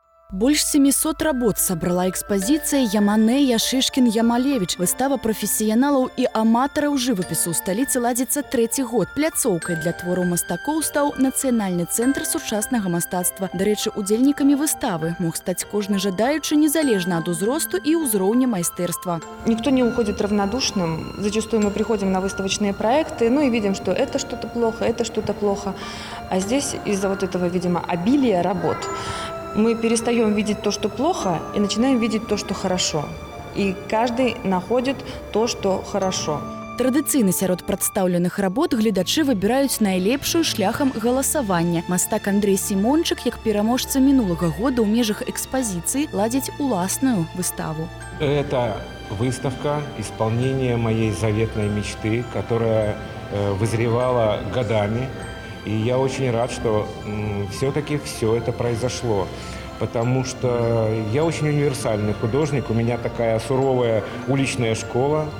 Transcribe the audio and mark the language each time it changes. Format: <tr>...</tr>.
<be>Больш 700 работ сабрала экспазіцыя «Я Мане, Я Шышкін, Я Малевіч». Выстава прафесіяналаў і аматараў жывапісу ў сталіцы ладзіцца трэці год. Пляцоўкай для твораў мастакоў стаў Нацыянальны цэнтр сучаснага мастацтва. Дарэчы, удзельнікамі выставы мог стаць кожны жадаючы незалежна ад узросту і ўзроўня майстэрства.</be> <ru>Никто не уходит равнодушным. Зачастую мы приходим на выставочные проекты, и видим, что это что-то плохо, это что-то плохо. А здесь из-за вот этого, видимо, обилия работ мы перестаем видеть то, что плохо, и начинаем видеть то, что хорошо. И каждый находит то, что хорошо.</ru> <be>Традыцыйна сярод прадстаўленых работ гледачы выбіраюць найлепшую шляхам галасавання. Мастак Андрэй Сімончык, як пераможца мінулага года ў межах экспазіцыі, ладзіць уласную выставу.</be> <ru>Это выставка исполнения моей заветной мечты, которая вызревала годами. И я очень рад, что все-таки все это произошло, потому что я очень универсальный художник, у меня такая суровая уличная школа.</ru>